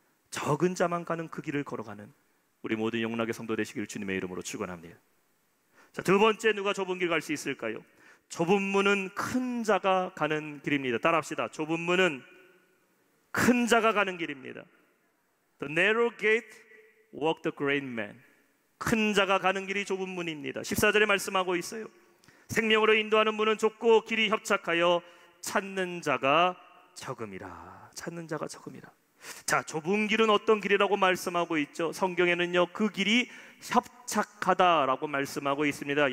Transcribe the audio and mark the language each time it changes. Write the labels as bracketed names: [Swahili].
[Korean] 적은 자만 가는 그 길을 걸어가는 우리 모든 영락의 성도 되시기를 주님의 이름으로 축원합니다. 자, 두 번째, 누가 좁은 길 갈 수 있을까요? 좁은 문은 큰 자가 가는 길입니다. 따라합시다. 좁은 문은 큰 자가 가는 길입니다. [English] The narrow gate walk the great man. [Korean] 큰 자가 가는 길이 좁은 문입니다. 14절에 말씀하고 있어요. 생명으로 인도하는 문은 좁고 길이 협착하여 찾는 자가 적음이라. 찾는 자가 적음이라. 자, 좁은 길은 어떤 길이라고 말씀하고 있죠? 성경에는요, 그 길이 협착하다라고 말씀하고 있습니다.